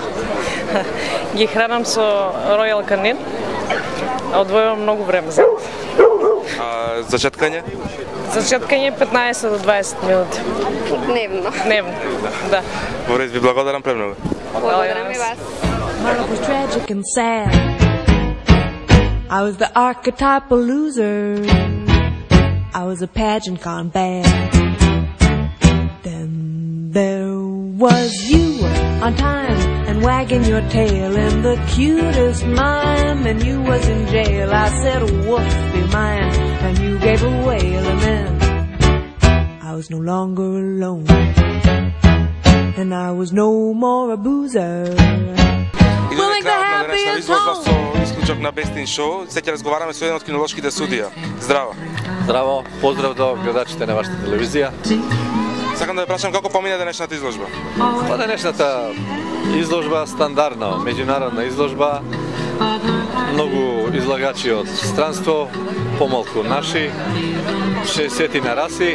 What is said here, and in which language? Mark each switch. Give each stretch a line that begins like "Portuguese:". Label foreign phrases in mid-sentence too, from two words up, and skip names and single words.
Macedonian: Ги хранам со Royal Canin, одвојувам многу време за нив. За четкање? За четкање 15 до 20 минути. Дневно. Дневно, да. Во ред, ви благодарам премногу. Благодарам и вас.
English: Life was tragic and sad. I was the archetypal loser. I was a pageant gone bad. Then there was you on time and wagging your tail in the cutest mime, and you was in jail. I said, woof, be mine, and you gave a wail, and then I was no longer alone, and I was no more a boozer. We'll make the happiest home.
Macedonian: Исклучок на Бестин шоу, се ќе разговараме со еден од кинолошките судија. Здраво. Здраво, поздрав до гледачите на вашата телевизија. Сакам да ве прашам како помине денешната изложба. Па денешната изложба стандардна, меѓународна изложба. Многу излагачи од странство, помалку наши, 60 на раси.